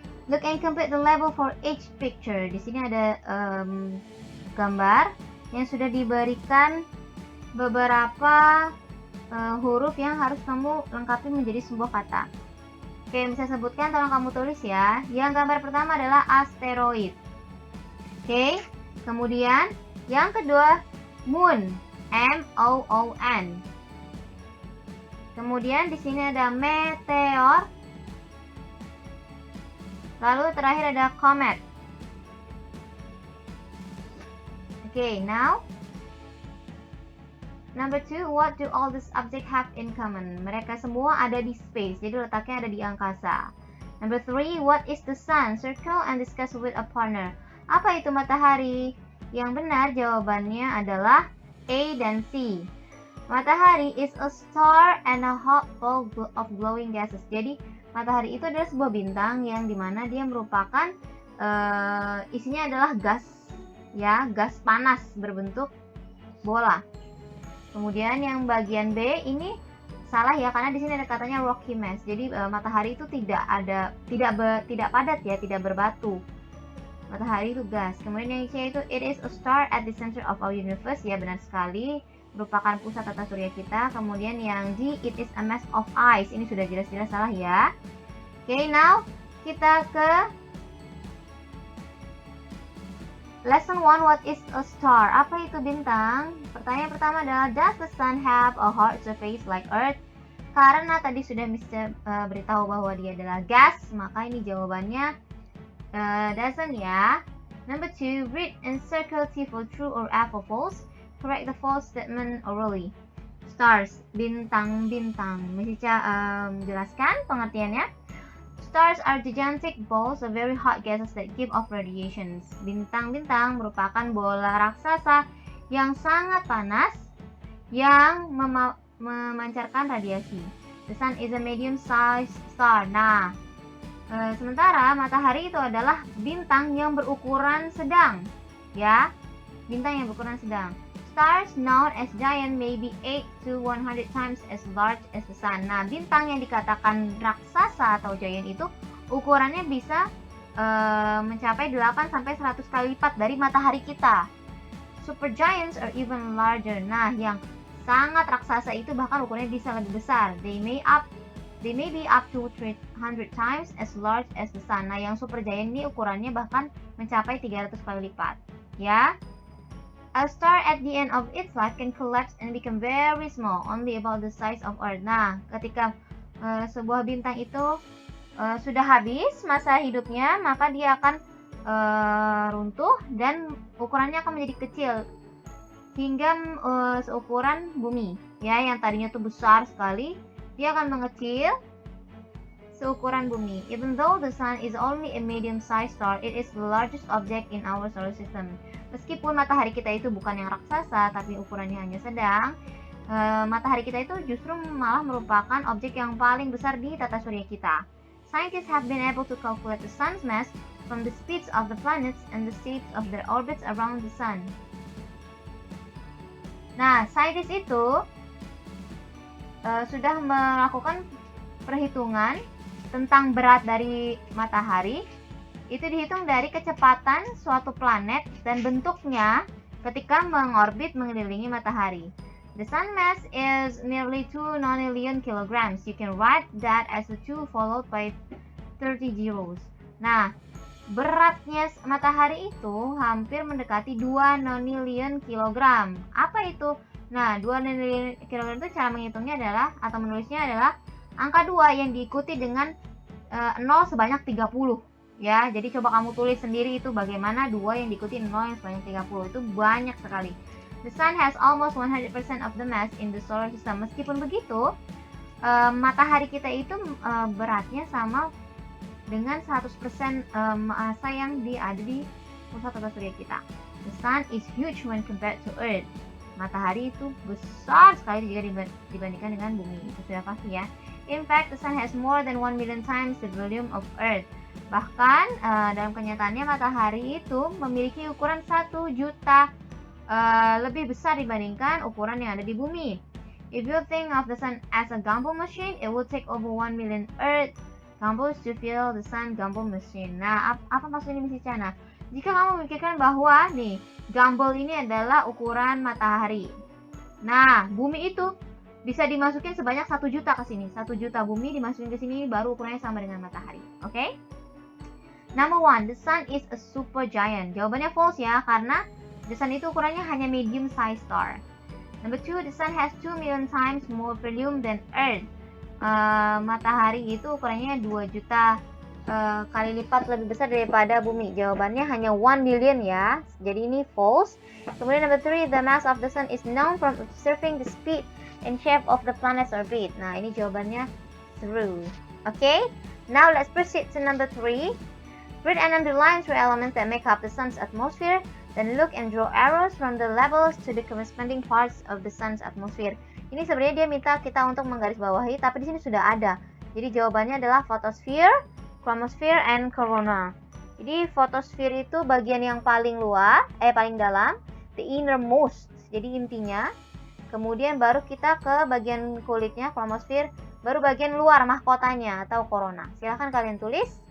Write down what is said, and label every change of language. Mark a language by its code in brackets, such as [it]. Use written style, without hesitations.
[en] Look and complete the level for each picture. [id] Di sini ada gambar yang sudah diberikan beberapa huruf yang harus kamu lengkapi menjadi sebuah kata. Oke, bisa sebutkan, tolong kamu tulis ya. Yang gambar pertama adalah asteroid. Oke, kemudian yang kedua moon, M-O-O-N. Kemudian di sini ada meteor. Lalu terakhir ada comet. [en] Okay, now number 2, what do all these objects have in common? [id] Mereka semua ada di space, jadi letaknya ada di angkasa. [en] Number 3, what is the sun? Circle and discuss with a partner. [id] Apa itu matahari? Yang benar jawabannya adalah A dan C. [en] Matahari is a star and a hot ball of glowing gases. [id] Jadi matahari itu adalah sebuah bintang yang dimana dia merupakan isinya adalah gas, ya, gas panas berbentuk bola. Kemudian yang bagian B ini salah ya, karena di sini ada katanya rocky mass. Jadi matahari itu tidak padat ya, tidak berbatu. Matahari itu gas. Kemudian yang C itu [en] it is a star at the center of our universe. [id] Ya, benar sekali, merupakan pusat tata surya kita. Kemudian yang D, [en] it is a mass of ice. [id] Ini sudah jelas-jelas salah ya. [en] Okay, now [id] kita ke [en] lesson 1, what is a star? [id] Apa itu bintang? Pertanyaan pertama adalah, [en] does the sun have a hard surface like earth? [id] Karena tadi sudah Mr. beritahu bahwa dia adalah gas, maka ini jawabannya doesn't ya. [en] Number 2, read and circle T for true or F for false. Correct the false statement orally. Stars, [id] bintang-bintang. Bisa jelaskan pengertiannya? [en] Stars are gigantic balls of very hot gases that give off radiations. [id] Bintang-bintang merupakan bola raksasa yang sangat panas yang memancarkan radiasi. [en] The sun is a medium-sized star. [id] Nah, sementara matahari itu adalah bintang yang berukuran sedang, ya, bintang yang berukuran sedang. [en] Stars known as giant may be 8 to 100 times as large as the sun. [id] Nah, bintang yang dikatakan raksasa atau giant itu ukurannya bisa mencapai 8 sampai 100 kali lipat dari matahari kita. [en] Supergiants are even larger. [id] Nah, yang sangat raksasa itu bahkan ukurannya bisa lebih besar. [en] They may be up to 300 times as large as the sun. [id] Nah, yang supergiant ini ukurannya bahkan mencapai 300 kali lipat, ya. [en] A star at the end of its life can collapse and become very small, only about the size of Earth. [id] Nah, ketika sebuah bintang itu sudah habis masa hidupnya, maka dia akan runtuh dan ukurannya akan menjadi kecil hingga seukuran bumi, ya, yang tadinya tuh besar sekali, dia akan mengecil seukuran bumi. [en] Even though the sun is only a medium-sized star, it is the largest object in our solar system. [id] Meskipun matahari kita itu bukan yang raksasa, tapi ukurannya hanya sedang, matahari kita itu justru malah merupakan objek yang paling besar di tata surya kita. [en] Scientists have been able to calculate the sun's mass from the speeds of the planets and the shapes of their orbits around the sun. [id] Nah, saintis itu sudah melakukan perhitungan tentang berat dari matahari. Itu dihitung dari kecepatan suatu planet dan bentuknya ketika mengorbit mengelilingi matahari. [en] The sun mass is nearly 2 nonillion kilograms. You can write that as a 2 followed by 30 zeros. [id] Nah, beratnya matahari itu hampir mendekati 2 nonillion kilogram. Apa itu? Nah, 2 nonillion kilogram itu cara menghitungnya adalah, atau menulisnya adalah angka 2 yang diikuti dengan 0 sebanyak 30. Ya, jadi coba kamu tulis sendiri itu bagaimana 2 yang diikuti 0 yang sebanyak 30. Itu banyak sekali. [en] The sun has almost 100% of the mass in the solar system. [id] Meskipun begitu, matahari kita itu beratnya sama dengan 100% massa yang ada di pusat tata surya kita. [en] The sun is huge when compared to Earth. [id] Matahari itu besar sekali jika dibandingkan dengan bumi. Itu sudah pasti ya. [en] In fact, the sun has more than 1 million times the volume of Earth. [id] Bahkan dalam kenyataannya matahari itu memiliki ukuran 1 juta lebih besar dibandingkan ukuran yang ada di bumi. [en] If you think of the sun as a gumball machine, it will take over 1 million Earth gumballs to fill the sun gumball machine. [id] Nah, apa maksudnya Miss Ica? Nah, jika kamu memikirkan bahwa nih, gumball ini adalah ukuran matahari. Nah, bumi itu bisa dimasukin sebanyak 1 juta ke sini. 1 juta bumi dimasukin ke sini baru ukurannya sama dengan matahari. [en] Oke? Okay? Number 1, the sun is a super giant. [id] Jawabannya false ya, karena the sun itu ukurannya hanya [en] medium size star. Number 2, the sun has 2 million times more volume than Earth. [id] Matahari itu ukurannya 2 juta kali lipat lebih besar daripada bumi. Jawabannya hanya 1 million ya. Jadi ini false. Kemudian [en] number 3, the mass of the sun is known from observing the speed and shape of the planet's orbit. [id] Nah, ini jawabannya true. [en] Okay? Now let's proceed to number 3. Read and underline 3 elements that make up the sun's atmosphere. Then look and draw arrows from the labels to the corresponding parts of the sun's atmosphere. [id] Ini sebenarnya dia minta kita untuk menggarisbawahi, tapi di sini sudah ada. Jadi jawabannya adalah photosphere, chromosphere, and corona. Jadi photosphere itu bagian yang paling luar, paling dalam, [en] the innermost. [id] Jadi intinya. Kemudian baru kita ke bagian kulitnya, chromosphere, baru bagian luar mahkotanya atau corona. Silahkan kalian tulis.